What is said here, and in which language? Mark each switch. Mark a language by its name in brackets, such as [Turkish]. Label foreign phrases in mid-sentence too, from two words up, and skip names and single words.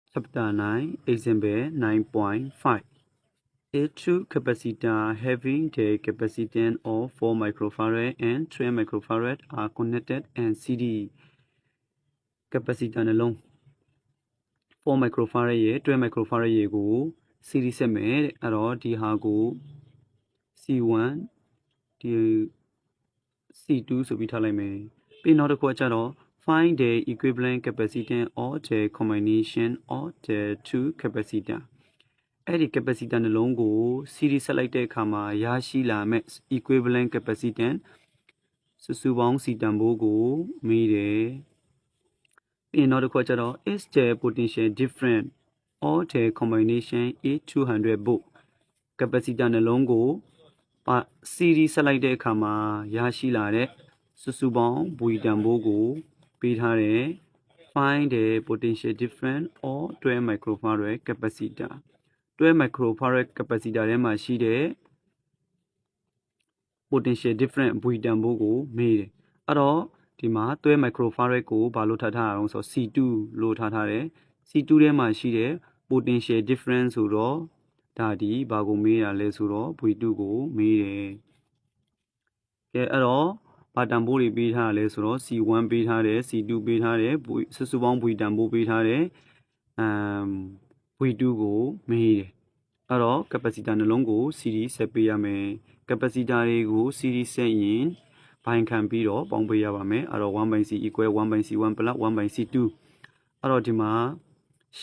[English] Chapter 9, Example 9.5. A true capacitor having the capacitance of 4 microfarad and 3 microfarad are connected and series capacitor [Burmese] နှလုံး4 microfarad ရဲ့3 microfarad ရဲ့ကို series ဆက်မယ်တဲ့အဲ့တော့ဒီဟာ ကို C1 ဒီ C2 ဆိုပြီးထားလိုက်မယ်ပြီးနောက်တစ်ခုကကျတော့ [English] find the equivalent capacitance or the combination of the two capacitor အဲ့ [Burmese] ဒီ capacitor နှလုံးကို series ဆက်လိုက်တဲ့အခါမှာရရှိလာမဲ့ [English] equivalent capacitance [Burmese] စုစုပေါင်း စီတန်ဖိုးကိုမေးတယ်ပြီးနောက်တစ်ခုကကျတော့ [English] is the potential different or the combination is 200 volt capacitor [Burmese] နှလုံးကိုseries ဆက်လိုက်တဲ့အခါမှာရရှိလာတဲ့စုစုပေါင်းဘူတန်ဖိုးကိုပေးထားတယ် [English] find the potential difference or 12 microfarad capacitor 12 microfarad capacitor [Burmese] ထဲမှာရှိတဲ့ [English] potential difference [Burmese] ဘူတန်ဖိုးကိုမေးတယ်အဲ့တော့ဒီမှာ12 microfarad ကိုဘာလို့ထားထားအောင်ဆို C2 လို့ထားထားတယ် C2 ထဲမှာရှိတဲ့ [English] potential difference [Burmese] ဆိုတော့ဒါဒီဘာကိုမေးရလဲဆိုတော့ V2 ကိုမေးတယ်ကဲအဲ့တော့ဘာတန်ဖိုးတွေပေးထားလဲဆိုတော့ C1 ပေးထားတယ် C2 ပေးထားတယ်စုစုပေါင်း V တန်ဖိုးပေးထားတယ် V2 ကိုမေးတယ်အဲ့တော့ capacitor နှလုံးကို series ဆက်ပေးရမယ် capacitor တွေကို series ဆက်ရင်ဘိုင်ခံပြီးတော့ပေါင်းပေးရပါမယ်အဲ့တော့ [English] 1/c equal 1/c1 plus 1/c2 [Burmese] အဲ့တော့ဒီမှာရှ